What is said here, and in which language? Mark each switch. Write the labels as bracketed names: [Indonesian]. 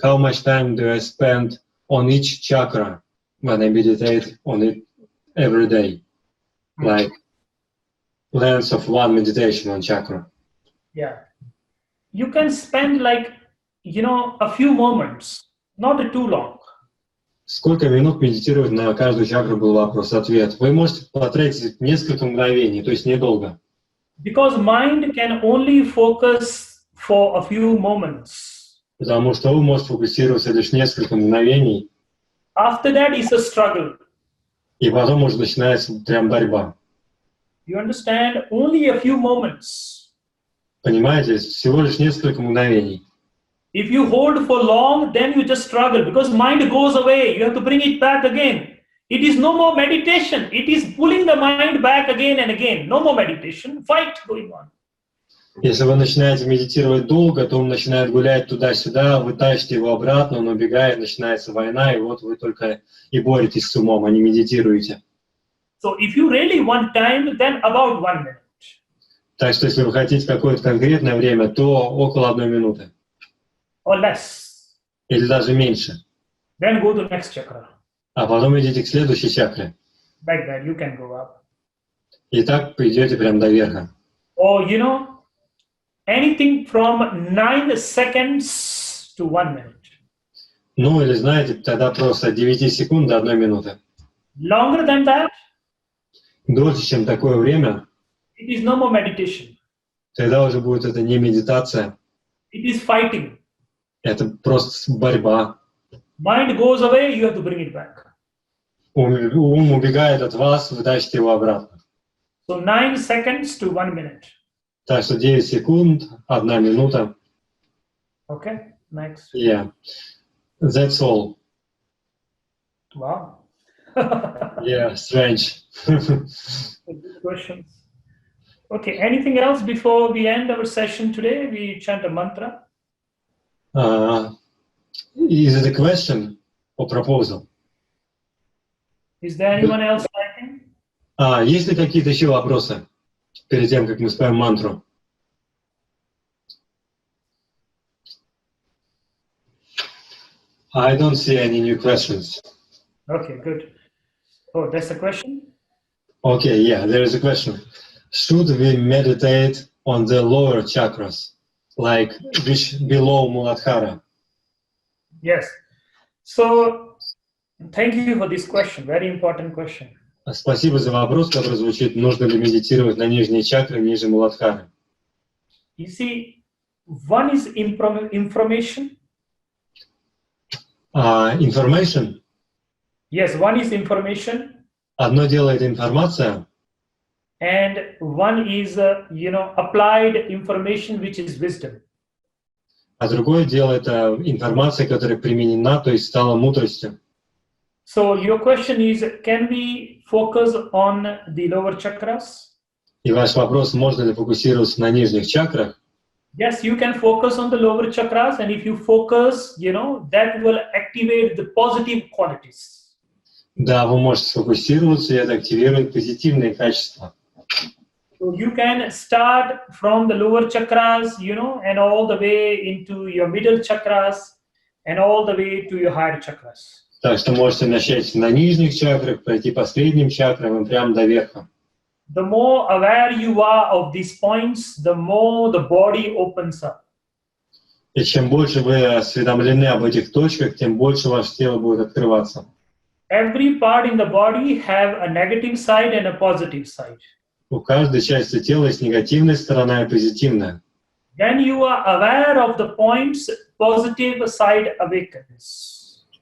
[English] How much time do I spend on each chakra when I meditate on it every day? Like length of one meditation on chakra. Yeah. You can spend like a few moments, not too long. [Russian] Сколько минут медитировать на каждую чакру был вопрос-ответ. Вы можете потратить несколько мгновений, то есть недолго. [English] Because mind can only focus for a few moments. [Russian] Потому что вы можете фокусироваться лишь несколько мгновений. [English] After that is a struggle. [Russian] И потом уже начинается прям борьба. [English] You understand? Only a few moments. [Russian] Понимаете? Всего лишь несколько мгновений. [English] If you hold for long, then you just struggle because mind goes away. You have to bring it back again. It is no more meditation. It is pulling the mind back again and again. No more meditation. Fight going on. [Russian] Если вы начинаете медитировать долго, то он начинает гулять туда-сюда, вы тащите его обратно, он убегает, начинается война, и вот вы только и боретесь с умом, а не медитируете. [English] So if you really want time, then about 1 minute. [Russian] Так что если вы хотите какое-то конкретное время, то около 1 минуты. [English] Or less. [Russian] Или даже меньше. [English] Then go to next chakra. [Russian] А потом идите к следующей чакре. [English] Like that, you can go up. [Russian] И так придете прям до верха. [English] Or, anything from 9 seconds to 1 minute. [Russian] Ну или знаете, тогда просто от 9 секунд до 1 минуты. [English] Longer than that, [Russian] Дольше, чем такое время, [English] it is no more meditation. [Russian] тогда уже будет это не медитация, [English] It is fighting. [Russian] это просто борьба. [English] Mind goes away, you have to bring it back. [Russian] Ум убегает от вас, вы тащите его обратно. [English] So 9 seconds to 1 minute. [Russian] Так что 9 секунд, 1 минута. [English] Okay, next. Yeah. That's all. Wow. Yeah, strange. Good questions. Okay, anything else before we end our session today? We chant a mantra. Is it a question or proposal? Is there anyone else writing? [Russian] Есть ли какие-то еще вопросы перед тем, как мы споем мантру? [English] I don't see any new questions. Okay, good. Oh, that's a question? Okay, yeah, there is a question. Should we meditate on the lower chakras, like which below Muladhara? Yes. So, thank you for this question. Very important question. [Russian] Спасибо за вопрос, который звучит, нужно ли медитировать на нижние чакры ниже Муладхары. [English] You see, one is information. Information. Yes, one is information. [Russian] Одно дело это информация, [English] And one is, applied information, which is wisdom. [Russian] а другое дело это информация, которая применена, то есть стала мудростью. [English] So your question is, can we focus on the lower chakras? [Russian] И ваш вопрос, можно ли фокусироваться на нижних чакрах? [English] Yes, you can focus on the lower chakras, and if you focus, that will activate the positive qualities. [Russian] Да, вы можете сфокусироваться, и это активирует позитивные качества. [English] So you can start from the lower chakras, and all the way into your middle chakras, and all the way to your higher chakras. [Russian] Так что можете начать на нижних чакрах, пройти по средним чакрам и прямо до верха. [English] The more aware you are of these points, the more the body opens up. [Russian] И чем больше вы осведомлены об этих точках, тем больше ваше тело будет открываться. [English] Every part in the body have a negative side and a positive side. [Russian] У каждой части тела есть негативная сторона и позитивная. [English] When you are aware of the points, positive side awakens.